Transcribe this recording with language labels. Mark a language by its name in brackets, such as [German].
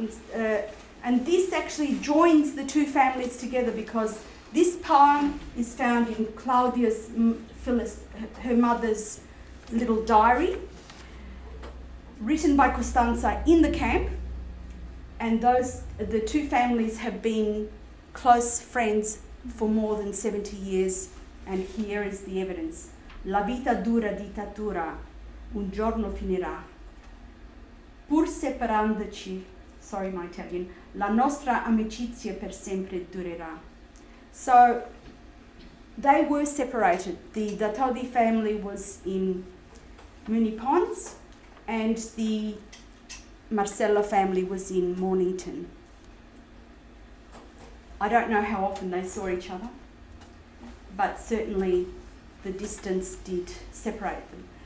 [English] And this actually joins the two families together, because this poem is found in Claudia's, Phyllis, her mother's little diary, written by Costanza in the camp, and the two families have been close friends for more than 70 years, and here is the evidence. [Italian] La vita dura di Tatura un giorno finirà, pur separandoci, [English] sorry my Italian, [Italian] la nostra amicizia per sempre durerà. [English] So they were separated. The Datodi family was in Moonee Ponds, and the Marcella family was in Mornington. I don't know how often they saw each other, but certainly the distance did separate them.